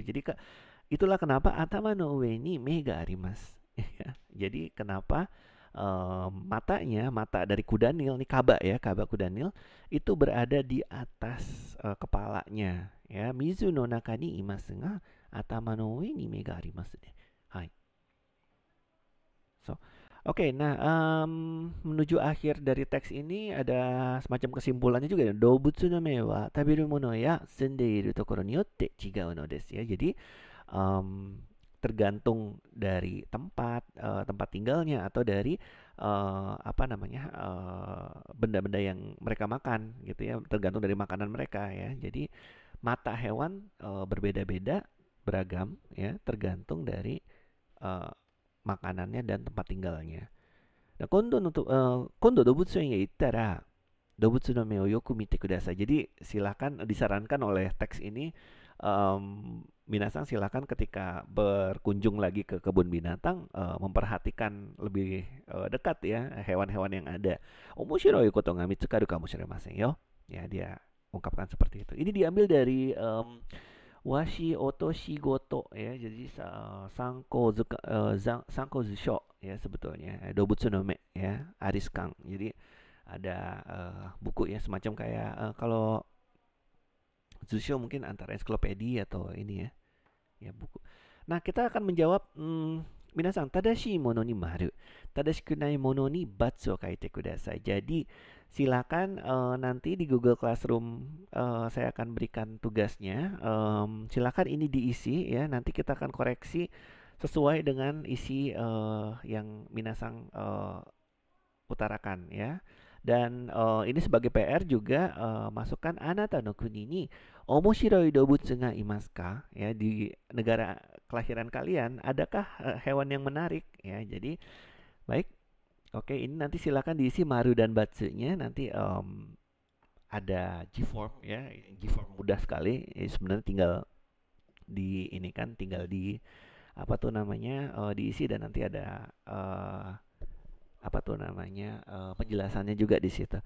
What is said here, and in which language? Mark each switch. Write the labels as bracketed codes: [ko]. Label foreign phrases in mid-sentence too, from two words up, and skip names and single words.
[id] Jadi itulah kenapa [ja] 頭の上に目があります. [id] Jadi kenapa mata dari kuda Nil, nih kaba ya, kaba kuda Nil itu berada di atas kepalanya ya. [ja] 水の中にいますが頭の上に目がありますね。はい. [id] So, oke, nah menuju akhir dari teks ini ada semacam kesimpulannya juga ya. [ja] 動物の目は食べ物やせんでいるところによって違うのですや. [id] Jadi tergantung dari tempat tinggalnya atau dari benda-benda yang mereka makan gitu ya, tergantung dari makanan mereka ya. Jadi mata hewan berbeda-beda, beragam ya, tergantung dari makanannya dan tempat tinggalnya. Nah, [ja] 今度動物 yang 行ったら動物の目をよく見てください. [id] Jadi silakan, disarankan oleh teks ini, minasan silakan ketika berkunjung lagi ke kebun binatang memperhatikan lebih dekat ya hewan-hewan yang ada. [ja] 面白いことが見つかるかもしれませんよ. [id] Ya, dia ungkapkan seperti itu. Ini diambil dari washi otoshi goto ya. Jadi [ja] 参考図書 [id] ya sebetulnya. Dobutsu no me ya, Ariskan. Jadi ada buku ya, semacam kayak kalau Zusho mungkin antara ensiklopedia atau ini ya buku. Nah, kita akan menjawab [ja] 皆さん正しいものに丸、正しくないものにバツを書いてください. [id] Jadi silakan nanti di Google Classroom saya akan berikan tugasnya. Silakan ini diisi ya. Nanti kita akan koreksi sesuai dengan isi yang minasan utarakan ya. Dan ini sebagai PR juga, masukkan [ja] あなたの国に面白い動物がいますか? [id] Ya, di negara kelahiran kalian adakah hewan yang menarik ya. Jadi baik. Oke, ini nanti silakan diisi maru dan batsunya. Nanti ada G-form ya. G-form mudah sekali. Sebenarnya tinggal diisi dan nanti ada penjelasannya juga di situ.